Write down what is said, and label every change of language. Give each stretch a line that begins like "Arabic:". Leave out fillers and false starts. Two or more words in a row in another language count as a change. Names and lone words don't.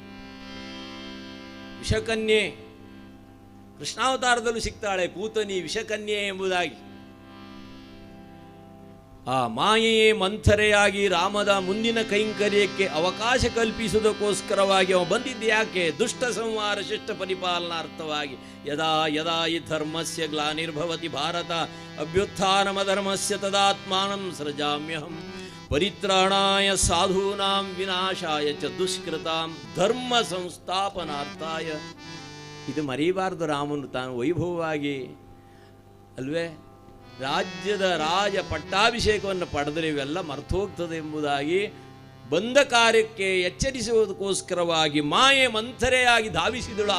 Kannada: ವಿಷಕನ್ಯೆ ಕೃಷ್ಣಾವತಾರದಲ್ಲೂ ಸಿಗ್ತಾಳೆ, ಪೂತನಿ ವಿಷಕನ್ಯೆ ಎಂಬುದಾಗಿ. ಆ ಮಾಯೆಯೇ ಮಂಥರೆಯಾಗಿ ರಾಮದ ಮುಂದಿನ ಕೈಂಕರ್ಯಕ್ಕೆ ಅವಕಾಶ ಕಲ್ಪಿಸುವುದಕ್ಕೋಸ್ಕರವಾಗಿ ಅವ ಬಂದಿದ್ದು ಯಾಕೆ? ದುಷ್ಟ ಸಂಹಾರ ಶಿಷ್ಟ ಪರಿಪಾಲನಾರ್ಥವಾಗಿ.
Sanskrit: ಯದಾ ಯದಾ ಈ ಧರ್ಮಸ್ಯ ಗ್ಲಾನಿರ್ಭವತಿ ಭಾರತ ಅಭ್ಯುತ್ಥಾನಮಧರ್ಮಸ್ಯ ತದಾತ್ಮಾನಂ ಸೃಜಾಮ್ಯಹಂ ಪರಿತ್ರಾಣಾಯ ಸಾಧೂನಾಂ ವಿನಾಶಾಯ ಚ ದುಷ್ಕೃತಾಂ ಧರ್ಮ ಸಂಸ್ಥಾಪನಾರ್ಥಾಯ.
Kannada: ಇದು ಮರೀಬಾರದು. ರಾಮನು ತಾನು ವೈಭವವಾಗಿ ಅಲ್ವೇ ರಾಜ್ಯದ ರಾಜ ಪಟ್ಟಾಭಿಷೇಕವನ್ನು ಪಡೆದರೆ ಇವೆಲ್ಲ ಮರ್ತೋಗ್ತದೆ ಎಂಬುದಾಗಿ ಬಂದ ಕಾರ್ಯಕ್ಕೆ ಎಚ್ಚರಿಸುವುದಕ್ಕೋಸ್ಕರವಾಗಿ ಮಾಯೆ ಮಂಥರೆಯಾಗಿ ಧಾವಿಸಿದಳು.